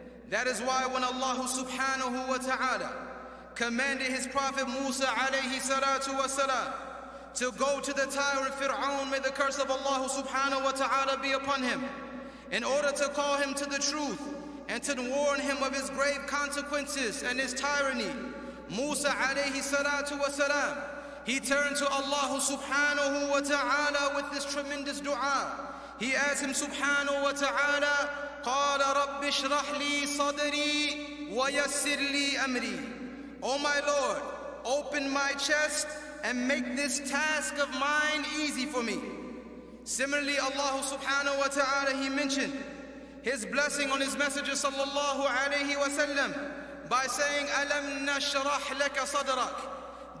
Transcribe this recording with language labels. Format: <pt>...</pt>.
<en>That is why when Allah subhanahu wa ta'ala commanded his prophet Musa alayhi salatu wa salam to go to the tyrant Fir'aun, may the curse of Allah subhanahu wa ta'ala be upon him, in order to call him to the truth and to warn him of his grave consequences and his tyranny, Musa alayhi salatu wa salam, he turned to Allah subhanahu wa ta'ala with this tremendous dua. He asked him</en> <ar>subhanahu wa ta'ala, قَالَ رَبِّ اشْرَحْ لِي صَدْرِي وَيَسِّرْ لِي أَمْرِي.</ar> <en>O my Lord, open my chest and make this task of mine easy for me. Similarly, Allah subhanahu wa ta'ala, he mentioned his blessing on his messenger sallallahu alayhi wa sallam by saying,</en> <ar>أَلَمْ نَشْرَحْ لَكَ صَدْرَكَ.</ar>